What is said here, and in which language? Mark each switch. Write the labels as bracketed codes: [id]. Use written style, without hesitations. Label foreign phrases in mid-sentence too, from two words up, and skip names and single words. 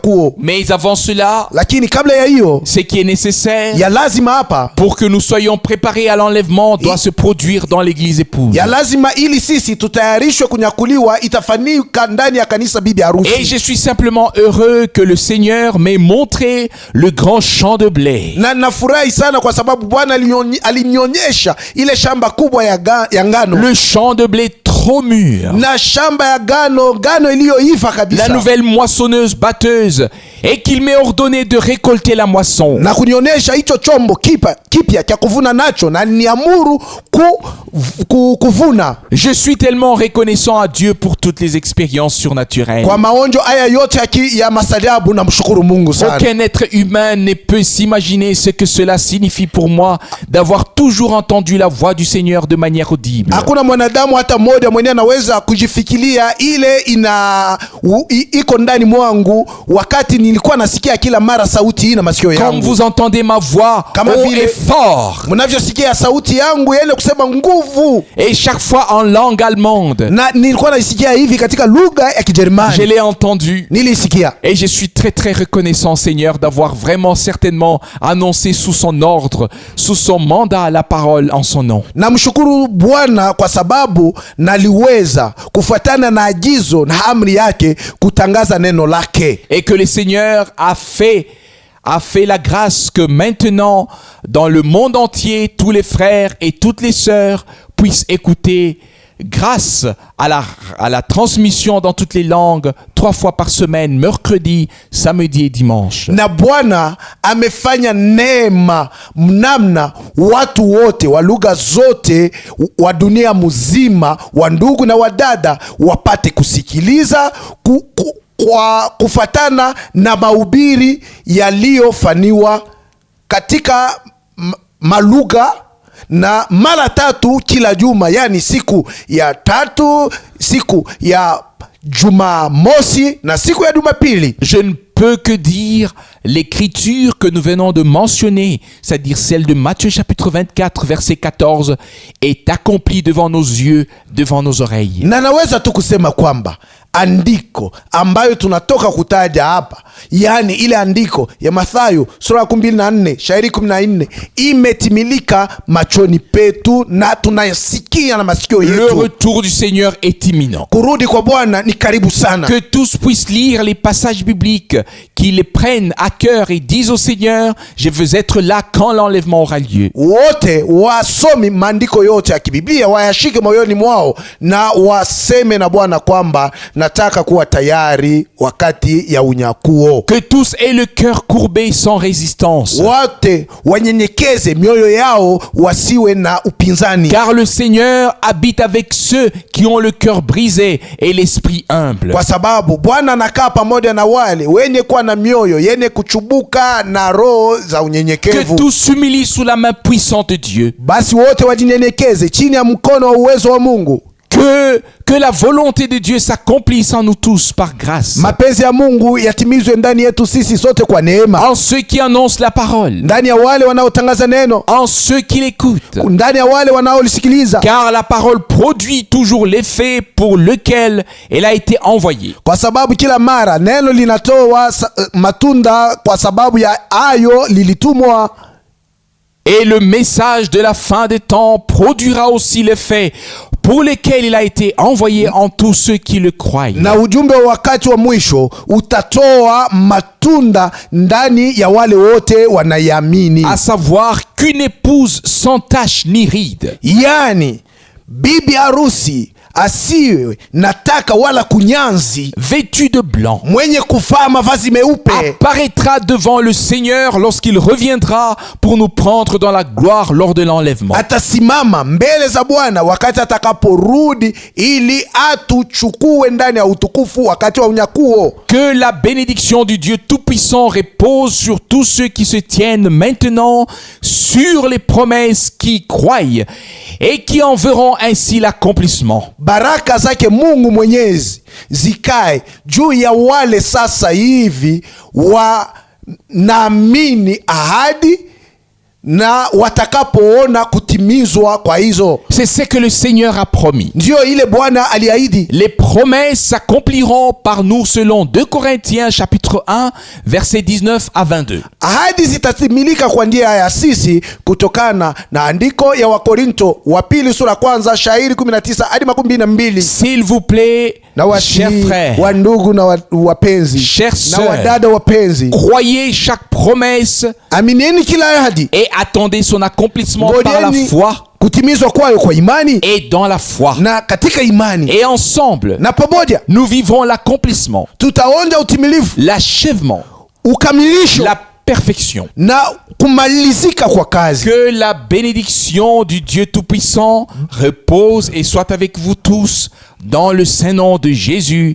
[fr] Mais avant cela, [sw] Lakini kabla ya hiyo, [fr] ce qui est nécessaire [sw] ya lazima hapa, [fr] pour que nous soyons préparés à l'enlèvement doit se produire dans l'église épouse. [sw] ya lazima ili sisi tutayarishwe kunyakuliwa, itafanyika ndani ya kanisa bibi [fr] Et [sw] harusi. [fr] je suis simplement heureux que le Seigneur m'ait montré le grand champ de blé. [sw] Na nafurahi sana kwa sababu Bwana alinionyesha ile shamba kubwa ya ngano, [fr] Le champ de blé trop mûr. [sw] na shamba ya ngano iliyoiva [fr] La [sw] kabisa, [fr] nouvelle moissonneuse batteuse. Et qu'il m'ait ordonné de récolter la moisson. [sw] na kunionyesha hicho chombo kipya cha kuvuna nacho, na niamuru kuvuna. [fr] Je suis tellement reconnaissant à Dieu pour toutes les expériences surnaturelles. [sw] Kwa maonjo haya yote ya masaliabu, na mshukuru Mungu sana. [fr] Aucun être humain ne peut s'imaginer ce que cela signifie pour moi d'avoir toujours entendu la voix du Seigneur de manière audible. [sw] Hakuna mwanadamu hata mmoja mwenye anaweza kujifikiria ile iko ndani mwangu wakati nilikuwa nasikia kila mara sauti hii na masikio yangu. [fr] Comme vous entendez ma voix haut et fort. [sw] Mnavyosikia sauti yangu yenye kusema nguvu. [fr] Et chaque fois en langue allemande. [sw] Na nilikuwa naisikia hivi katika lugha ya Kijerumani. [fr] Je l'ai entendu. [sw] Nilisikia. [fr] Et je suis très très reconnaissant, Seigneur, d'avoir vraiment certainement annoncé sous son ordre, sous son mandat, la parole en son nom. [sw] Namshukuru Bwana kwa sababu naliweza kufuatana na agizo na amri yake kutangaza neno lake. [fr] Et que le Seigneur a fait la grâce que maintenant, dans le monde entier, tous les frères et toutes les sœurs puissent écouter grâce à la transmission dans toutes les langues 3 fois par semaine, mercredi, samedi et dimanche. [sw] Na Bwana amefanya neema namna watu wote wa lugha zote wa dunia mzima, wa ndugu na wadada, wapate kusikiliza kwa kufatana na mahubiri yaliyofanywa katika malugha na mara 3 kila juma, yani siku ya 3, siku ya Jumamosi na siku ya Jumapili. [fr] Je ne peux que dire l'écriture que nous venons de mentionner, c'est-à-dire celle de Matthieu chapitre 24 verset 14, est accomplie devant nos yeux, devant nos oreilles. [sw] Na naweza tu kusema kwamba andiko ambayo tunatoka kutaja hapa, yani ile andiko ya Mathayo sura 24 shairi 14 imetimilika machoni petu na tunayasikia na masikio yetu. [fr] Le retour du Seigneur est imminent. [sw] Kurudi kwa Bwana ni karibu sana. [fr] Que tous puissent lire les passages bibliques, qu'ils les prennent à cœur et disent au Seigneur, je veux être là quand l'enlèvement aura lieu. [sw] Wote wasomi maandiko yote ya kibiblia wayashike moyoni mwao na waseme na Bwana kwamba nataka kuwa tayari wakati ya unyakuo. [fr] Que tous aient le cœur courbé sans résistance. [sw] Wote wanyenyekeze mioyo yao, wasiwe na upinzani. [fr] Car le Seigneur habite avec ceux qui ont le cœur brisé et l'esprit humble. [sw] Kwa sababu Bwana anakaa pamoja na wale wenye kuwa na mioyo yenye kuchubuka na roho za unyenyekevu. [fr] Que tous s'humilient sous la main puissante de Dieu. [sw] Basi wote wajinyenyekeze chini ya mkono wa uwezo wa Mungu. [fr] Que la volonté de Dieu s'accomplisse en nous tous par grâce. [sw] Mapenzi ya Mungu yatimizwe ndani yetu sisi sote kwa neema. [fr] En ceux qui annoncent la parole. [sw] Ndani ya wale wanaotangaza neno. [fr] En ceux qui l'écoutent. [sw] Ndani ya wale wanaolisikiliza. [fr] Car la parole produit toujours l'effet pour lequel elle a été envoyée. [sw] Kwa sababu kila mara neno linatoa matunda kwa sababu ya ayo lilitumwa. [fr] Et le message de la fin des temps produira aussi l'effet pour lesquels il a été envoyé en tous ceux qui le croient. [sw] Na ujumbe wa wakati wa mwisho utatoa matunda ndani ya wale wote wanayamini. [fr] À savoir qu'une épouse sans tache ni ride. [sw] Yani bibi harusi asiwe na taka wala kunyanzi, [fr] vêtu de blanc, [sw] mwenye kuvaa mavazi meupe, [fr] apparaîtra devant le Seigneur lorsqu'il reviendra pour nous prendre dans la gloire lors de l'enlèvement. [sw] Atasimama mbele za Bwana wakati atakaporudi ili atuchukue ndani ya utukufu wakati wa unyakuo. [fr] Que la bénédiction du Dieu Tout-Puissant repose sur tous ceux qui se tiennent maintenant sur les promesses qui croient et qui en verront ainsi l'accomplissement. [sw] Baraka zake Mungu Mwenyezi zikae juu ya wale sasa hivi wanaamini ahadi na watakapoona kutimizwa kwa hizo. [fr] C'est ce que le Seigneur a promis. [sw] Ndio ile Bwana aliahidi. [fr] Les promesses s'accompliront par nous selon 2 Corinthiens chapitre 1 verset 19 à 22. [sw] Ahadi zitatimilika kwa njia ya sisi kutokana na andiko ya Wakorinto wa pili sura kwanza shairi 19 hadi 22. [fr] S'il vous plaît, chers frères, [sw] wa ndugu na wapenzi, [fr] chers [sw] na wadada wapenzi, [fr] croyez chaque promesse, [sw] amineni kila ahadi [fr] et attendez son accomplissement par la foi, [sw] kutimizwa kwayo kwa imani, [fr] et dans la foi, [sw] na katika imani, [fr] et ensemble [sw] na pamoja [fr] nous vivrons l'accomplissement, [sw] tutaonja utimilifu, [fr] l'achèvement, [sw] ukamilisho, [fr] la perfection, [sw] na kumalizika kwa kazi. [fr] Que la bénédiction du Dieu Tout-Puissant repose et soit avec vous tous dans le saint nom de Jésus.